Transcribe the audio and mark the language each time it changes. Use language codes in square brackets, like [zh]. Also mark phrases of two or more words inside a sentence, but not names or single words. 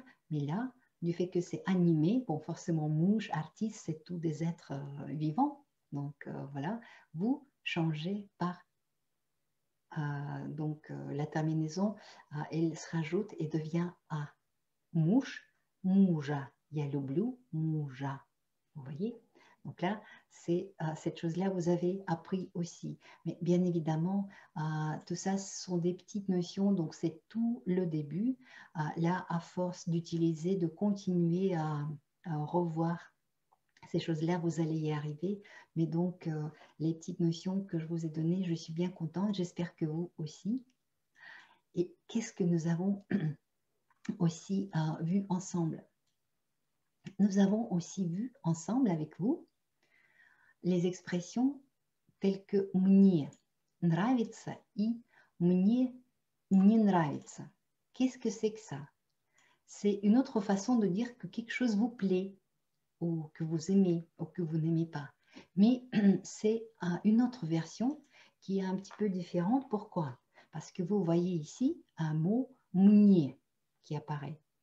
[fr] Mais là, du fait que c'est animé, bon forcément mouche, artiste, c'est tous des êtres vivants. Donc voilà, vous changez par la terminaison, elle se rajoute et devient A. Mouche, mouja. [ru] Я люблю муха. [fr] Vous voyez? Donc là, c'est cette chose-là, vous avez appris aussi. Mais bien évidemment, tout ça, ce sont des petites notions, donc c'est tout le début. Là, à force d'utiliser, de continuer à revoir Ces choses-là, vous allez y arriver. Mais donc, les petites notions que je vous ai données, je suis bien contente. J'espère que vous aussi. Et qu'est-ce que nous avons aussi vu ensemble? Nous avons aussi vu ensemble avec vous les expressions telles que [ru] «мне нравится» и «мне не нравится». [fr] Qu'est-ce que c'est que ça? C'est une autre façon de dire que quelque chose vous plaît, ou que vous aimez, ou que vous n'aimez pas. Mais c'est une autre version qui est un petit peu différente. Pourquoi? Parce que vous voyez ici un mot «мне» qui apparaît.